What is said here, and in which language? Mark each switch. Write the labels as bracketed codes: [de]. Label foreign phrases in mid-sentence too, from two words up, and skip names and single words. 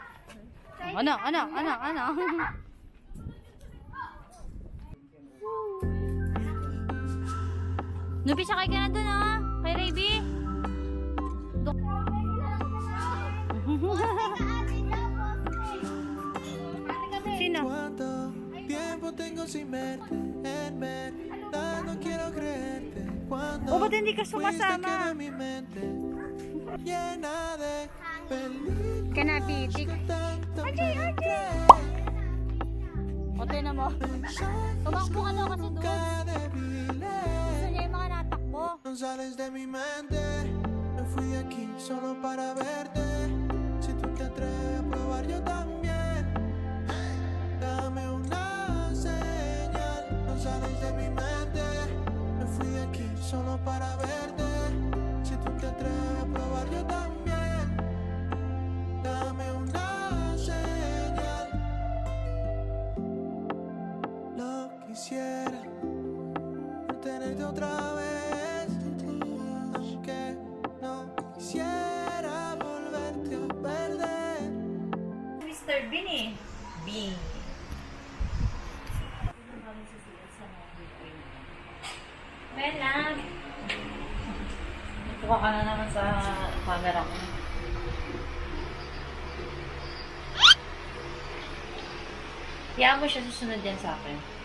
[tl] Ano? Nubi, sakay ka na dun, ha? Kay Rayby? Sino? [es] ¿Cuánto tiempo tengo sin verte? En verdad no quiero creerte. Cuando [tl] O, ba't hindi ka [es] fuiste [tl] sumasama? [es] quedó mi mente llena de peligro. [tl] Kanabitik. [es] Tanto Ajay! creer, [tl] O, tinan mo. Tumakbo ka daw kasi doon. [es] débil. [tl] Gusto niya yung mga natakbo. [es] No sales de mi mente. Me fui de aquí solo para verte. Si tú te atreves a probar, yo también. Dame una señal. No sales de mi mente. Me fui de aquí solo para verte. Si tú te atreves a probar, yo también. Dame una señal. Lo quisiera por tenerte otra vez. Aunque no quisiera. Bin eh. Bin. Melam. [tl] Natuwa ka na naman sa camera ko. Kaya mo siya susunod yan sa akin.